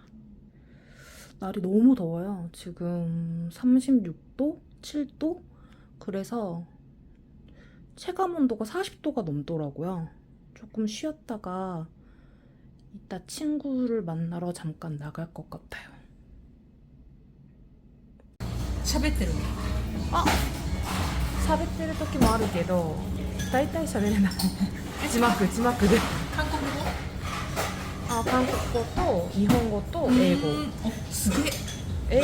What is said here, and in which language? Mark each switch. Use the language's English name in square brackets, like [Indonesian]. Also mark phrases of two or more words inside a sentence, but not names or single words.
[Korean] 날이 너무 더워요. 지금 36도? 7도? 그래서 체감 온도가 40도가 넘더라고요. 조금 쉬었다가 이따 친구를 만나러 잠깐 나갈 것 같아요. [Japanese] 喋ってる喋ってる時もあるけど大体喋れない字幕で韓国語韓国語と日本語と英語すげえ